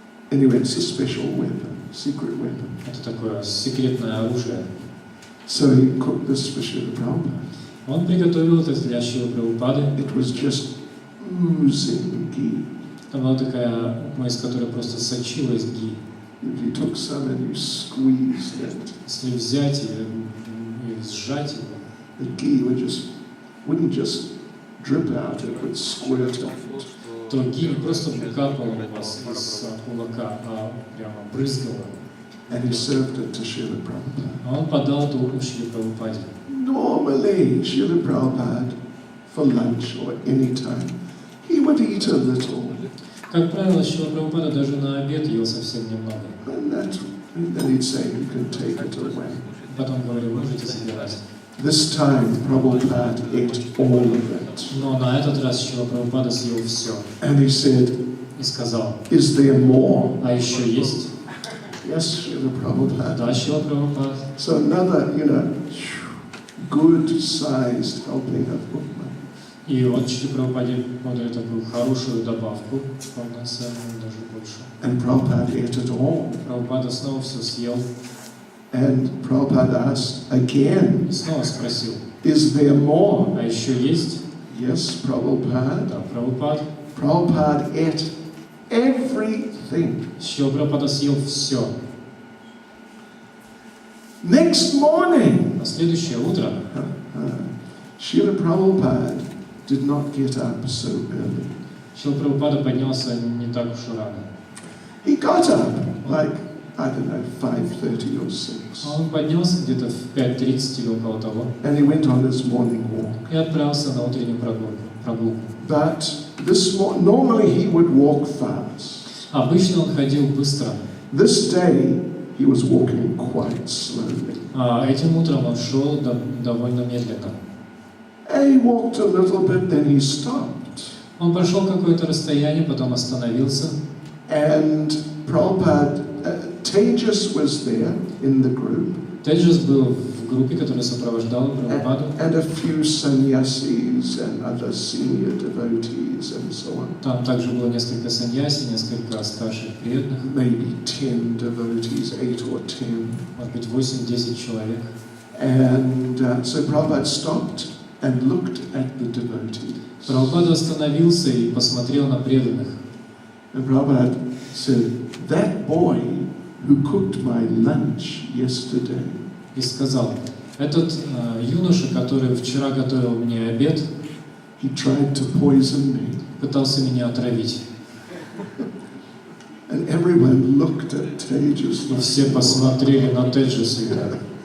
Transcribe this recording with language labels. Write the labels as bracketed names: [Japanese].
[English] Anyway, it's a special weapon, secret weapon. [Russian] Это такое секретное оружие. [English] So he cooked this for Srila Prabhupada. [Russian] Он приготовил это для Шрилы Прабхупады. [English] It was just oozing ghee. [Russian] Там была такая упма, из которой просто сочилась ги. [English] If you took some and you squeezed it, [Russian] Если взять и сжать его, [English] the ghee wouldn't just drip out, it would squirt out. [Russian] то ги не просто капало у вас из кулака, а прямо брызгало. [English] And he served it to Srila Prabhupada. [Russian] А он подал эту упму Шриле Прабхупаде. [English] Normally, Srila Prabhupada, for lunch or any time, he would eat a little. [Russian] Как правило, Шрила Прабхупада даже на обед ел совсем немного. [English] And then he'd say, you can take it away. [Russian] Потом говорил, можете забирать. [English] This time, Prabhupada ate all of it. [Russian] Но на этот раз Шрила Прабхупада съел все. [English] And he said, [Russian] И сказал, [English] is there more? [Russian] а еще есть? [English] Yes, Srila Prabhupada. [Russian] Да, Шрила Прабхупада. [English] So another, good-sized helping of upma. [Russian] И он Шриле Прабхупаде подает такую хорошую добавку, полноценную, даже больше. [English] And Prabhupada ate it all. [Russian] Прабхупада снова все съел. [English] And Prabhupada asked again, [Russian] И снова спросил, [English] is there more? [Russian] а еще есть? [English] Yes, Prabhupada. [Russian] Да, Прабхупад. [English] Prabhupada ate everything. [Russian] Шрила Прабхупада съел все. [English] Next morning, [Russian] На следующее утро [English] Srila Prabhupada did not get up so early. [Russian] Шрила Прабхупада поднялся не так уж и рано. [English] He got up like, I don't know, 5:30 or 6. [Russian] Он поднялся где-то в 5:30 или около того [English] And he went on his morning walk. [Russian] и отправился на утреннюю прогулку. [English] But normally he would walk fast. [Russian] Обычно он ходил быстро. [English] This day he was walking quite slowly. [Russian] А этим утром он шел довольно медленно. [English] He walked a little bit, then he stopped. [Russian] Он прошел какое-то расстояние, потом остановился. [English] And Prabhupada, Tejas was there in the group. [Russian] Теджас был в группе, которая сопровождала Прабхупаду. [English] And a few sannyasis and other senior devotees and so on. [Russian] Там также было несколько саньяси, несколько старших преданных. [English] Maybe 10 devotees, 8 or 10. [Russian] Может быть, 8-10 человек. [English] And so Prabhupada stopped and looked at the devotees. [Russian] Прабхупада остановился и посмотрел на преданных. [English] And Prabhupada said, that boy who cooked my lunch yesterday, [Russian] И сказал, этот юноша, который вчера готовил мне обед, [English] he tried to poison me. [Russian] пытался меня отравить. [English] And everyone looked at Tejas. [Russian] И все посмотрели на Теджаса и так.